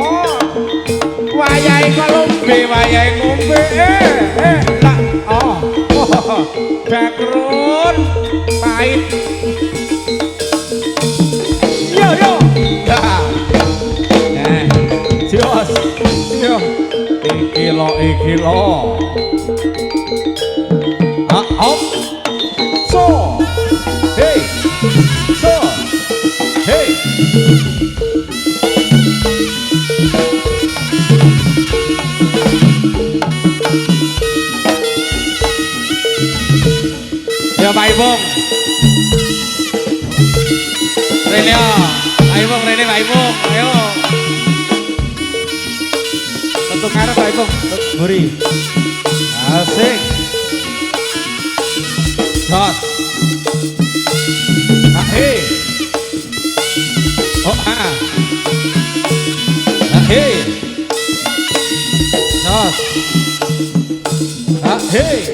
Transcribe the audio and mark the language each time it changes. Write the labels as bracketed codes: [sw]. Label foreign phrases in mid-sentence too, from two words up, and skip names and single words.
[jv] Wayahe ngombe, tak background pahit. Yo. Jos. Yo. Iki lo. Op. So. Hey. So. Hey. Ya Pak Ibung. Rene ya. Ayo Bung, Rene Pak Ibung. Ayo. Tentu ngarep Pak Ibung. Buri. Asik. Jos. Ahe. Oh ah. Ahe. Jos. Ahe.